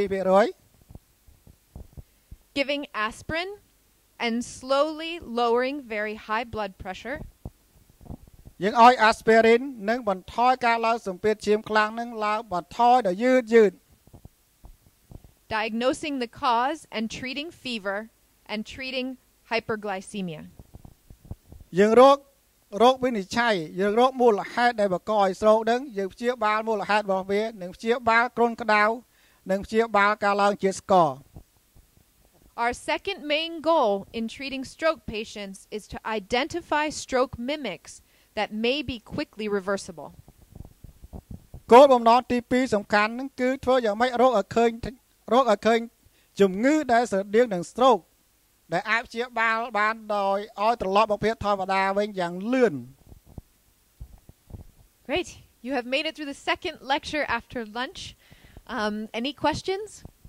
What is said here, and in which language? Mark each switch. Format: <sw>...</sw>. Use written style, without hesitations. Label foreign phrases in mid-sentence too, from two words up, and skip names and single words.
<en>Giving aspirin and slowly lowering very high blood pressure.</en> <km>យើងឲ្យ aspirin និងបន្ថយការឡើងសម្ពាធឈាមខ្លាំងនឹងឡើងបន្ថយដល់យឺត</km> <en>Diagnosing the cause and treating fever and treating hyperglycemia.</en> <km>យើងរកវិនិច្ឆ័យយើងរកមូលហេតុដែលបង្កឲ្យ stroke ហ្នឹងយើងព្យាបាលមូលហេតុរបស់វានិងព្យាបាលគ្រុនក្តៅនិងព្យាបាលការឡើងជាតិស្ករ</km> <en>Our second main goal in treating stroke patients is to identify stroke mimics that may be quickly reversible.</en> <km>គោលបំណងទី2សំខាន់ហ្នឹងគឺធ្វើយ៉ាងម៉េចរកឲ្យឃើញជំងឺដែលស្រដៀងនឹង stroke ដែលអាចព្យាបាលបានដោយឲ្យត្រឡប់មកភាពធម្មតាវិញយ៉ាងលឿន</km> <en>Great. You have made it through the second lecture after lunch. Any questions?</en>